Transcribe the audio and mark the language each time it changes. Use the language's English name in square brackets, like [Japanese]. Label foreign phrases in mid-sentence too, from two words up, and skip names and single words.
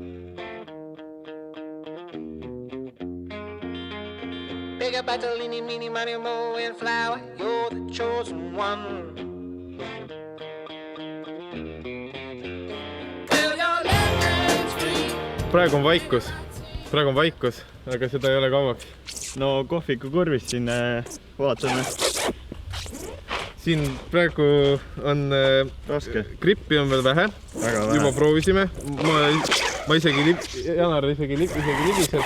[English] Big up Battolini, Mini, Money, Mo, and Flower, you're the chosen one. Till your legends free. [Estonian] Praegu on vaikus, aga seda ei ole kauaks. No kohviku kurvis siin vaatame. Siin praegu on raske. Grippi on veel vähe. Juba proovisime. Ma isegi, Janar isegi libiseb.